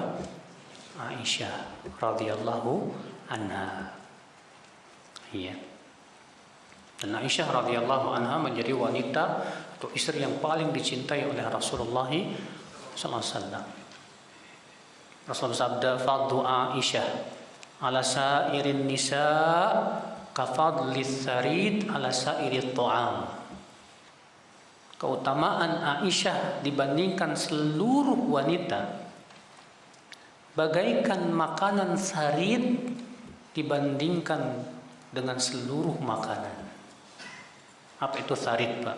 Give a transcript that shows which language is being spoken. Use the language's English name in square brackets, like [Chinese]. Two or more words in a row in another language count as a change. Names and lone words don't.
[Arabic] عائشة رضي الله عنها. [Indonesian] Iya. Dan Aisyah [Arabic] رضي الله عنها [Indonesian] menjadi wanita atau istri yang paling dicintai oleh Rasulullah SAW. [Arabic] Rasulullah sabda, فضل عائشة على سائر النساء كفضل الثريد على سائر الطعام. [Indonesian] Keutamaan Aisyah dibandingkan seluruh wanita bagaikan makanan sarid dibandingkan dengan seluruh makanan. Apa itu sarid, Pak?